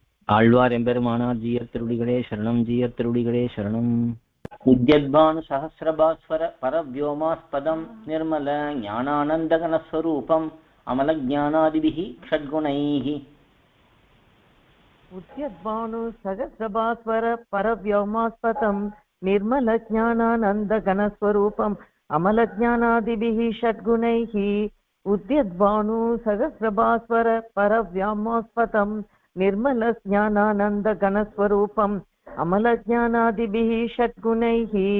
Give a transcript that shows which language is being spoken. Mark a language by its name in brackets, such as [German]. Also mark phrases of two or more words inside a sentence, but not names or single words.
[Tamil] ஆழ்வார் எம்பெருமானார் ஜீயர் திருடிகளே சரணம், ஜீயர் திருடிகளே சரணம். [Sanskrit] उद्यद्भानु सहस्रभास्वर परव्योमास्पदं निर्मल ज्ञानानन्दघनस्वरूपम् अमल ज्ञानादिभिः षड्गुणैः. उद्यद्भानु सहस्रभास्वर परव्योमास्पदं निर्मलज्ञानानन्दघनस्वरूपम् अमलज्ञानादिभिः षड्गुणैः. उद्यद्भानु सहस्रभास्वर परव्योमास्पदं निर्मलज्ञानानन्दघनस्वरूपम् अमलज्ञानादिभिः षड्गुणैः.